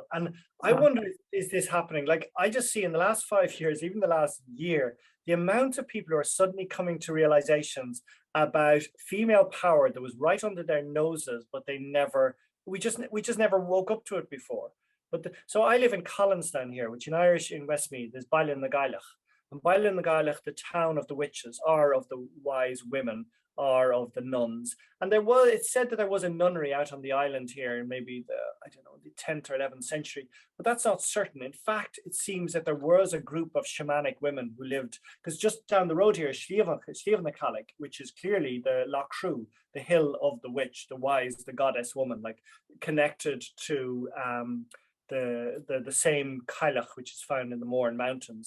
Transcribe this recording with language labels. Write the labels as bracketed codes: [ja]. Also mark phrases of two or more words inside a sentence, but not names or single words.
[en] And I wonder, is this happening? Like, I just see in the last 5 years, even the last year, the amount of people who are suddenly coming to realizations about female power that was right under their noses, but they never, we just never woke up to it before. But so I live in Collinstown here, which in Irish in Westmeath is Bailin na Gaeilge. And Bailin na Gaeilge, the town of the witches, or of the wise women, or of the nuns. And it's said that there was a nunnery out on the island here in maybe the 10th or 11th century, but that's not certain. In fact, it seems that there was a group of shamanic women who lived, because just down the road here is Sliabh na Gaeilge, which is clearly the Lough Lene, the hill of the witch, the wise, the goddess woman, like connected to the same Gaeilge, which is found in the Mourne Mountains.